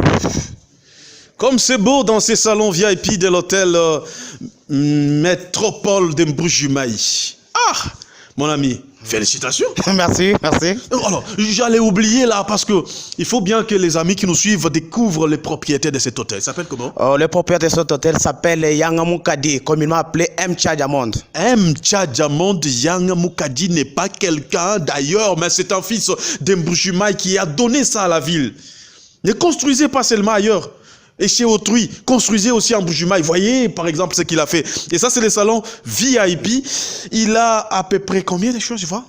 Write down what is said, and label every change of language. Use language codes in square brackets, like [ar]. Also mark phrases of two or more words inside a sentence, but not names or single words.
[fr] Comme c'est beau dans ces salons VIP de l'hôtel Métropole d'Mbuji-Mayi. Ah, mon ami, félicitations. Merci, merci. Alors, j'allais oublier là parce que il faut bien que les amis qui nous suivent découvrent les propriétaires de cet hôtel. Il s'appelle comment? Le propriétaire de cet hôtel s'appelle Yang Mukadi, communément appelé M. Tchadjamond. M. Tchadjamond. Yang Mukadi n'est pas quelqu'un d'ailleurs, mais c'est un fils d'Mbuji-Mayi qui a donné ça à la ville. Ne construisez pas seulement ailleurs. Et chez autrui, construisez aussi en Mbuji-Mayi. Voyez par exemple ce qu'il a fait. Et ça c'est le salon VIP. Il a à peu près combien de choses, tu vois?